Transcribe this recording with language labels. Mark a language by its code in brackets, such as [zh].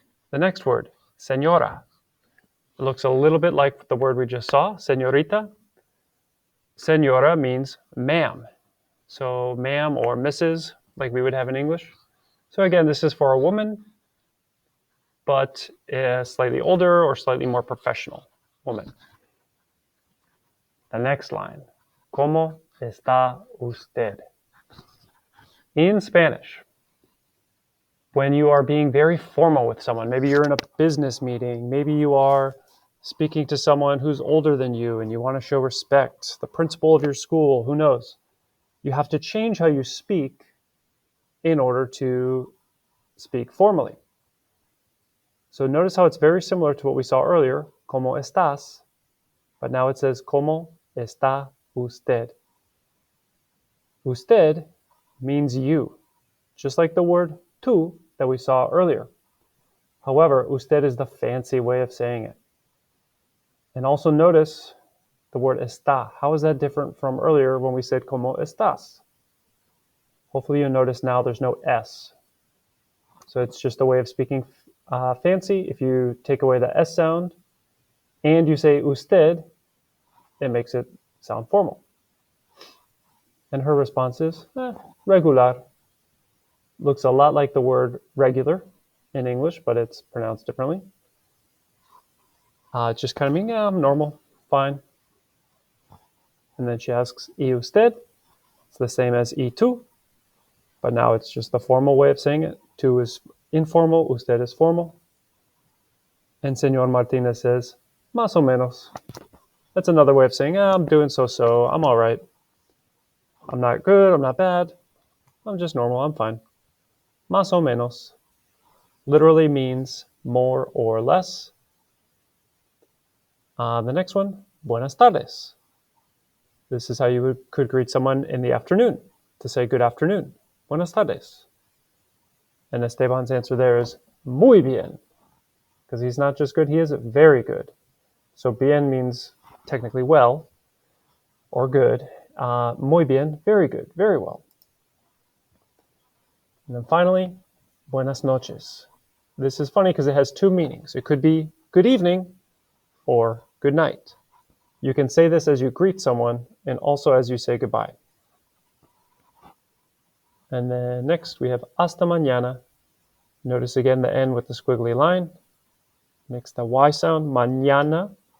[en] The next word, señora. It looks a little bit like the word we just saw, señorita. Señora means ma'am. So ma'am or Mrs., like we would have in English. So again, this is for a woman, but a slightly older or slightly more professional woman. [es] The next line, ¿Cómo está usted? [en] In Spanish, when you are being very formal with someone, maybe you're in a business meeting, maybe you are speaking to someone who's older than you and you want to show respect, the principal of your school, who knows? You have to change how you speak in order to speak formally. So notice how it's very similar to what we saw earlier, [es] ¿Cómo estás? [en] But now it says, [es] ¿Cómo está usted? [en] Usted means you, just like the word tú that we saw earlier. However, usted is the fancy way of saying it. And also notice the word está. How is that different from earlier when we said [es] ¿Cómo estás? [en] Hopefully you notice now there's no S. So it's just a way of speaking fancy. If you take away the S sound and you say usted, it makes it sound formal. And her response is, regular. Looks a lot like the word regular in English, but it's pronounced differently. It's just kind of meaning, yeah, I'm normal, fine. And then she asks, [es] ¿y usted? [en] It's the same as [es] ¿y tú? [en] but now it's just the formal way of saying it. Tú is informal, usted is formal. And Señor Martinez says, [es] más o menos. [en] That's another way of saying, I'm doing so-so, I'm all right. I'm not good, I'm not bad. I'm just normal, I'm fine. [es] Más o menos [en] literally means more or less. The next one, [es] buenas tardes. [en] This is how you could greet someone in the afternoon, to say good afternoon. [es] Buenas tardes. [en] And Esteban's answer there is [es] muy bien, [en] because he's not just good, he is very good. So bien means technically well or good. [es] Muy bien, [en] very good, very well. And then finally, [es] buenas noches. [en] This is funny because it has two meanings. It could be good evening or good night. You can say this as you greet someone and also as you say goodbye. And then next we have [es] hasta mañana. [en] Notice again the N with the squiggly line. Makes the Y sound, mañana.